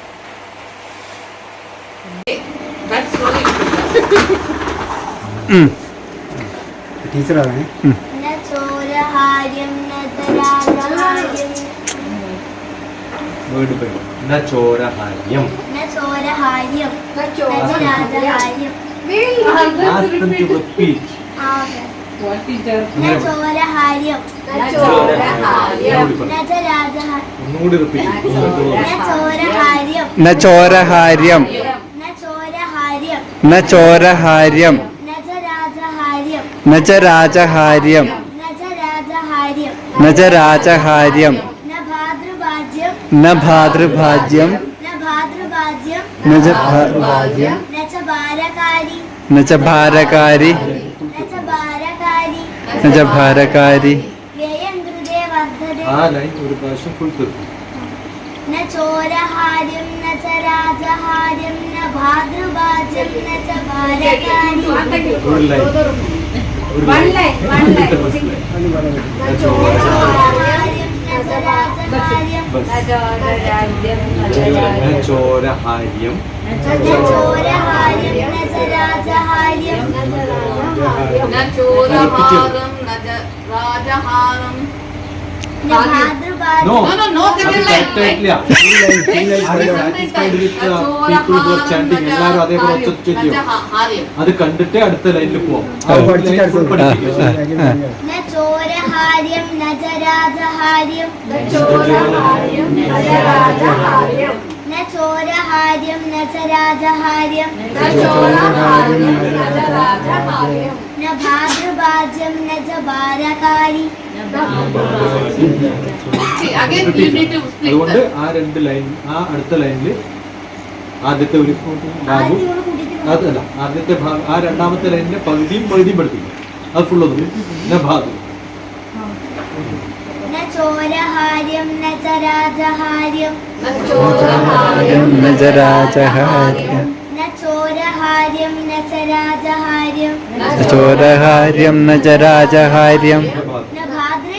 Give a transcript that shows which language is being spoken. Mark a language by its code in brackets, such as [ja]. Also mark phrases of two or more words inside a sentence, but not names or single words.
[ml] ടീച്ചറാണ്. വേർഡ് പറയും. [sa] ചോരഹാര്യം. [en] Ask them to repeat. What teacher? [ml] ഒന്നുകൂടി repeat. [sa] ചോരഹാര്യം. ചോരഹാര്യം. രാജഹാര്യം. രാജഹാര്യം. ഭാതൃഭാജ്യം. ഭാതൃഭാജ്യം. ഭാരകാരി. ഭാരകാരി. [ml] ആ ലൈൻ ഒരു പ്രാവശ്യം ഫുൾ തീർക്കും. [sa] न चोरहार्यं न च राजहार्यं न भाद्रवाज्यं न च भारकारि [ml] ഒരു ലൈൻ [en] One line. [sa] न चोरहार्यं न च राजहार्यं ബസ് ചോരഹാര്യം न चोरहार्यं न च राजहार्यं न चोरहारं न राजहारं न भाद्रवाज्यं [en] No. no [ml] അത് correct ആയിട്ടില്ല. [en] Satisfied with the people who are chanting. [ml] എല്ലാവരും അതേപോലെ ഒച്ചത്തിൽ ചെയ്യും. അത് കണ്ടിട്ട് അടുത്ത ലൈനിൽ പോവാം. ആ ഒരു [en] line full [ml] പഠിപ്പിക്കും. [sa] न चोरहार्यं न च राजहार्यं न चोरहार्यं न च राजहार्यं न चोरहार्यं न च राजहार्यं न चोरहार्यं न च राजहार्यं न भाद्रवाज्यं न च भारकारि [en] again you need to split [ml] അതുകൊണ്ട് ആ രണ്ട് ലൈൻ ആ അടുത്ത ലൈനിൽ ആദ്യത്തെ ഒരു ഭാഗവും അതല്ല ആദ്യത്തെ ഭാഗം ആ രണ്ടാമത്തെ ലൈനിന്റെ പകുതിയും പഠിപ്പിക്കും. അത് ഫുൾ ഒന്നും പിന്നെ ഭാഗം [sa] न चोरहार्यं न च राजहार्यं न चोरहार्यं न च राजहार्यं न चोरहार्यं न च राजहार्यं न चोरहार्यं न च राजहार्यं न भाद्रे